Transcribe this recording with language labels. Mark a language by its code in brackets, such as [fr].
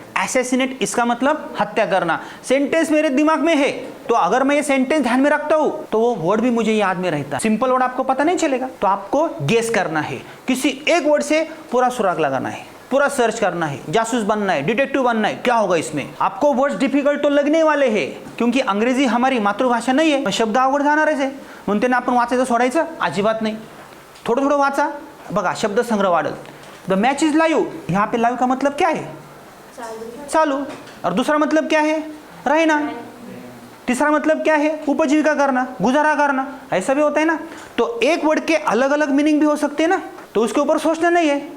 [hi] Assassinate इसका मतलब हत्या करना। सेंटेंस मेरे दिमाग में है, तो अगर मैं ये सेंटेंस ध्यान में रखता हूं तो वो वर्ड भी मुझे याद में रहता है। सिंपल वर्ड आपको पता नहीं चलेगा, तो आपको गेस करना है, किसी एक वर्ड से पूरा सुराग लगाना है, पूरा सर्च करना है, जासूस बनना है, डिटेक्टिव बनना है। क्या होगा इसमें? आपको वर्ड्स डिफिकल्ट तो लगने वाले हैं, क्योंकि अंग्रेजी हमारी मातृभाषा [mr] नाही आहे। शब्द अवघड जाणारच आहे, म्हणून त्यांना आपण वाचायचं सोडायचं अजिबात नाही, थोडं थोडं वाचा। बघा शब्द संग्रह वाढल। [en] the match is live, [hi] यहाँ पे लाइव का मतलब क्या है? चालू। और दूसरा मतलब क्या है? रहना। तीसरा मतलब क्या है? उपजीविका करना, गुजारा करना। ऐसा भी होता है ना। तो एक वर्ड के अलग अलग मीनिंग भी हो सकते हैं ना, तो उसके ऊपर सोचना नहीं है।